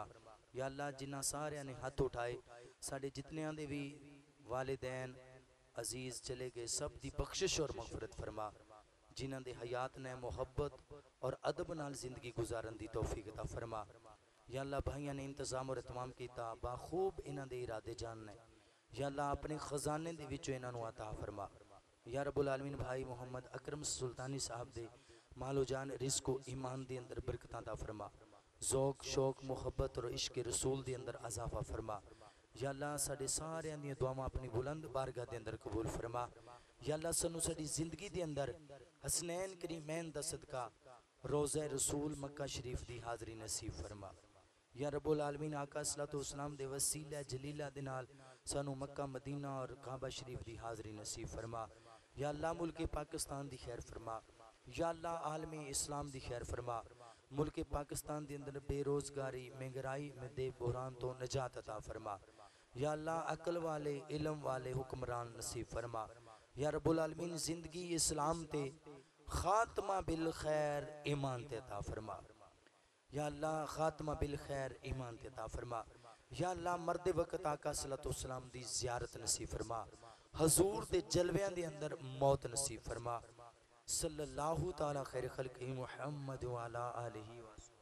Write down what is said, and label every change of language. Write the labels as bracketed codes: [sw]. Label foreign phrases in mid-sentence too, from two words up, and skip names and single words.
[ar] يا الله [pa] جنہاں ساریاں نے ہتھ اٹھائے ساڈے جتنیاں دے بھی والدین عزیز چلے گئے، سب دی بخشش اور مغفرت فرما. جنہاں دے حیات نے محبت اور ادب نال زندگی گزارن دی توفیق عطا فرما. [ar] يا الله [pa] بھائیوں نے انتظام اور اتمام کیا، باخوب انہاں دے ارادے جاننے. [ar] يا الله [pa] اپنے خزانے دے وچوں انہاں نوں عطا فرما. [ar] يا رب العالمين [pa] بھائی محمد اکرم سلطانی صاحب دے مالو جان رزق ایمان دے اندر برکتاں عطا فرما. ذوق شوق محبت اور عشق رسول دے اندر اضافہ فرما. [ar] يا الله [pa] ساڈے ساریاں دی دعاواں اپنی بلند بارگاہ دے اندر قبول فرما. [ar] يا الله [pa] سانوں ساڈی زندگی دے اندر حسنین کریمین دا صدقہ روضہ رسول مکہ شریف دی حاضری نصیب فرما. [ar] يا رب العالمين [pa] آقا [ar] صلى الله عليه وسلم [pa] دے وسیلہ جلیلہ دے نال سانوں مکہ مدینہ اور کعبہ شریف کی حاضری نصیب فرما. [ar] يا الله [pa] ملک پاکستان کی خیر فرما. [ar] يا الله [pa] عالمی اسلام کی خیر فرما. ملک پاکستان کے اندر بے روزگاری مہنگائی دے بحران تو نجات عطا فرما. [ar] يا الله [pa] عقل والے علم والے حکمران نصیب فرما. [ar] يا رب العالمين [pa] زندگی اسلام تے خاتمہ بالخیر ایمان تے عطا فرما. [ar] يا الله [pa] خاتمہ بالخیر ایمان تے عطا فرما. [ar] يا الله [pa] مرد وقت آقا [ar] صلى الله عليه وسلم [pa] دی زیارت نصیب فرما. حضور دے جلویاں دے اندر موت نصیب فرما. [ar] صلى الله تعالى خير خلق محمد وعلى آله و